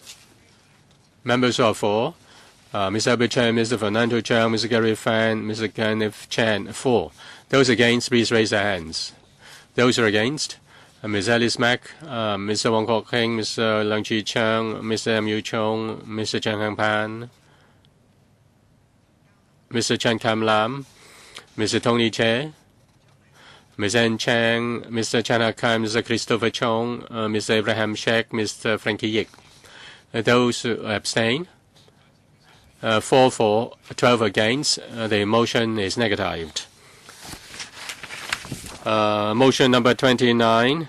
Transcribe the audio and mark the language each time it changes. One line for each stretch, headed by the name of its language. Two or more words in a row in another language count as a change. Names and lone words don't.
English: Members who are for, Mr. Albert Chan, Mr. Fernando Chang, Mr. Gary Fan, Mr. Kenneth Chan, 4. Those against, please raise their hands. Those who are against, Ms. Alice Mack, Mr. Wong Kok Heng, Mr. Leung Chi Chang, Mr. M. Yu Chong, Mr. Chen Heng Pan, Mr. Chen Kam Lam, Mr. Tony Che, Ms. Ann Chang, Mr. Chen Hakan, Mr. Christopher Chong, Mr. Abraham Sheikh, Mr. Frankie Yik. Those who abstain, 4 for, 12 against. The motion is negatived. Motion number 29.